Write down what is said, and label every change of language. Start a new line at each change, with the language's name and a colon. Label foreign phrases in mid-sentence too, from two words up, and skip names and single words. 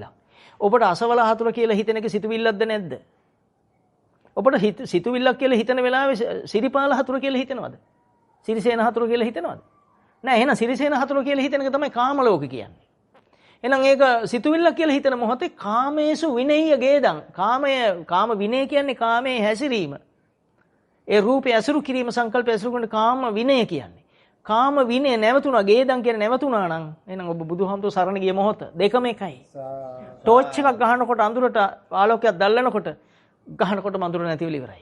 Sinhala: ඔබට අසවල හතුර කියලා හිතන එක සිතුවිල්ලක්ද නැද්ද? ඔබට සිතුවිල්ලක් කියලා හිතන වෙලාවේ සිරිපාල හතුර කියලා හිතනවද? සිරිසේන හතුර කියලා හිතනවද? නෑ එහෙනම් සිරිසේන හතුර කියලා හිතන එක තමයි කාම ලෝක කියන්නේ. එහෙනම් ඒක සිතුවිල්ලක් කියලා හිතන මොහොතේ
Pali: කාමේසු විනේය ගේදං.
Sinhala: කාම විනය කියන්නේ කාමයේ හැසිරීම. ඒ රූපය ඇසුරු කිරීම සංකල්පය ඇසුරු කරන කාම විනය කියන්නේ. කාම විනය නැවතුණා ගේදං කියන්නේ නැවතුණා නම් එහෙනම් ඔබ බුදුහාමුදුර සරණ ගිය මොහොත දෙකම එකයි. ටෝච් එකක් ගහනකොට අඳුරට ආලෝකයක් දැල්ලනකොට ගහනකොටම අඳුර නැතිවෙල ඉවරයි.